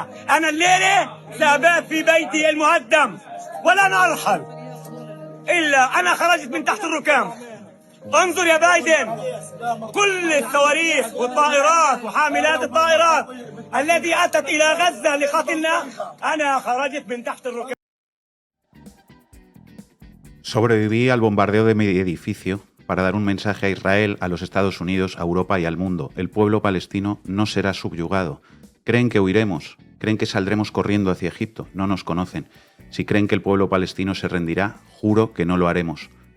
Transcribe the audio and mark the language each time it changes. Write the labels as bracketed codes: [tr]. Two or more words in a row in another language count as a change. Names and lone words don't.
[ar] أنا الليلة سأبات في بيتي المهدم ولن أرحل إلا أنا خرجت من تحت الركام. انظر يا بايدن، كل الصواريخ والطائرات وحاملات الطائرات التي أتت إلى غزة لقتلنا أنا خرجت من تحت الركام. [es] Sobreviví al bombardeo de mi edificio para dar un mensaje a Israel, a los Estados Unidos, a Europa y al mundo. El pueblo palestino no será subyugado. Creen que huiremos, creen que saldremos corriendo hacia Egipto, no nos conocen. Si creen que el pueblo palestino se rendirá, juro que no lo haremos.